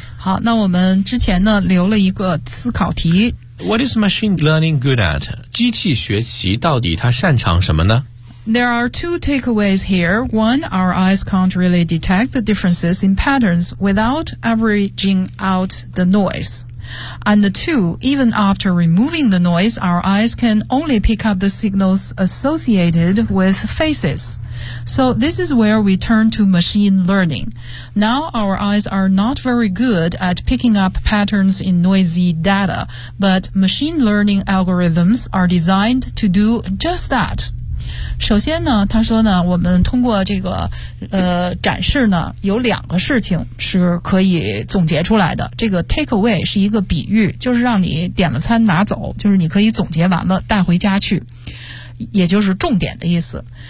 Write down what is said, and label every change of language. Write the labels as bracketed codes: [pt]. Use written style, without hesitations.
[zh] 好，那我们之前呢留了一个思考题， [en] What is machine learning good at? [zh] 机器学习到底它擅长什么呢？ [en] There are two takeaways here. One, our eyes can't really detect the differences in patterns without averaging out the noise. And two, even after removing the noise, our eyes can only pick up the signals associated with faces. So this is where we turn to machine learning. Now our eyes are not very good at picking up patterns in noisy data, but machine learning algorithms are designed to do just that. [zh] 首先呢，他说呢，我们通过这个展示呢，有两个事情是可以总结出来的。这个 take away 是一个比喻，就是让你点了餐拿走，就是你可以总结完了带回家去，也就是重点的意思。